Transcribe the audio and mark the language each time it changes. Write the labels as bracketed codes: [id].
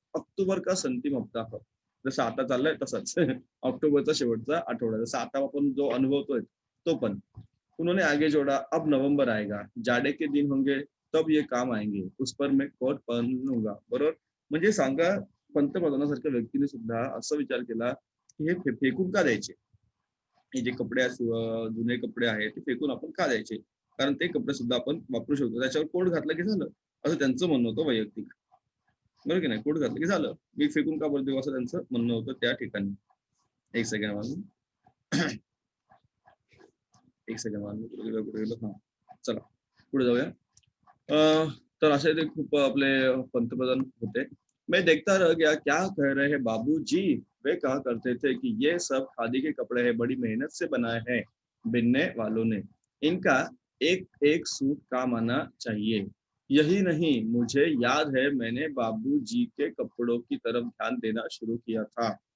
[mr] ऑक्टोबरचा अंतिम हप्ता हो. जसं आता चाललंय तसंच ऑक्टोबरचा शेवटचा आठवडा, जसं आता आपण जो अनुभवतोय तो पण. [hi] उन्होंने आगे जोड़ा, अब नवंबर आएगा, जाड़े के दिन होंगे, तब ये काम आएंगे, उस पर मैं कोट पहनूंगा. [mr] बरोबर. म्हणजे सांगा, पंतप्रधानासारख्या व्यक्तीने सुद्धा असा विचार केला की हे फेकून का द्यायचे, हे जे कपडे जुने कपडे आहेत ते फेकून आपण का द्यायचे, कारण ते कपडे सुद्धा आपण वापरू शकतो, त्याच्यावर कोट घातलं की झालं, असं त्यांचं म्हणणं होतं वैयक्तिक. बरोबर की नाही, कोट घातलं की झालं, मी फेकून का बरं देऊ, असं त्यांचं म्हणणं होतं त्या ठिकाणी. एक सेकंड मारून एक सेकंड मारून कुठे गेलो, हा चला पुढे जाऊया. तर असे ते खूप आपले पंतप्रधान होते. [hi] मैं देखता रह गया क्या कह रहे हैं बाबूजी. वे कहा करते थे कि ये सब खादी के कपड़े हैं, बड़ी मेहनत से बनाए हैं बिनने वालों ने, इनका एक एक सूट काम आना चाहिए. यही नहीं, मुझे याद है मैंने बाबूजी के कपड़ों की तरफ ध्यान देना शुरू किया था.